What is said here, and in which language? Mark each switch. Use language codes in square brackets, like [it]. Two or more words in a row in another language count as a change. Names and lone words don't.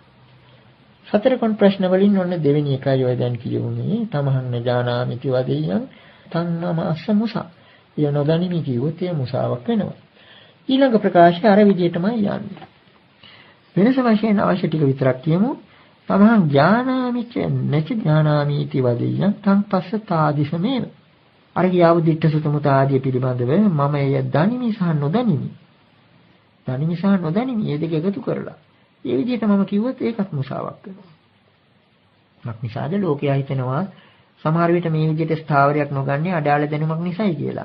[si] සතර කොන් ප්‍රශ්න වලින් ඔන්න දෙවෙනි එකයි ඔය දැන් කියුනේ [pi] තමහන්න ඥානාමිති වදියං තන්නම අසමුසා. [si] ය නොදනිමි කිව්වොත් ඒ මුසාවක් වෙනවා. ඊළඟ ප්‍රකාශය අර විදිහටමයි යන්නේ. වෙනස වශයෙන් අවශ්‍ය ටික විතරක් කියමු. [pi] තමහං ඥානාමිච නච ඥානාමිති වදියං තං පස්සතාදිසමේව. [si] අර කියාවු දිට්ඨ සුතමුත ආදී පිළිබඳව මම එය දනිමි සහ නොදනිමි. දනිමි සහ නොදනිමි මේ දෙක එකතු කරලා මේ විදිහට මම කිව්වොත් ඒකත් මුසාවක් වෙනවා. මක්නිසාද ලෝකයා හිතනවා සමහර විට මේ විදිහට ස්ථාවරයක් නොගන්නේ අඩාල දැනුමක් නිසායි කියලා.